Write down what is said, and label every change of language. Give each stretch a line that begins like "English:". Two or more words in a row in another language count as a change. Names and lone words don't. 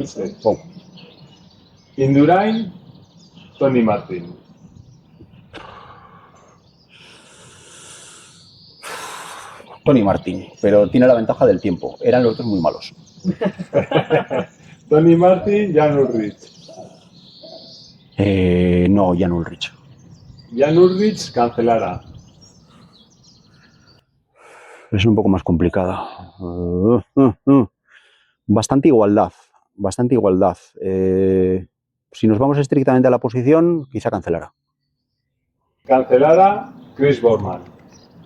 Spanish: Sí. Indurain, Tony Martin. Tony Martin, pero tiene la ventaja del tiempo. Eran los otros muy malos. Tony Martin, Jan Ullrich. No, Jan Ullrich. Jan Ullrich, Cancellara. Es un poco más complicada. Bastante igualdad. Si nos vamos estrictamente a la posición, quizá Cancellara. Cancellara, Chris Bohrman.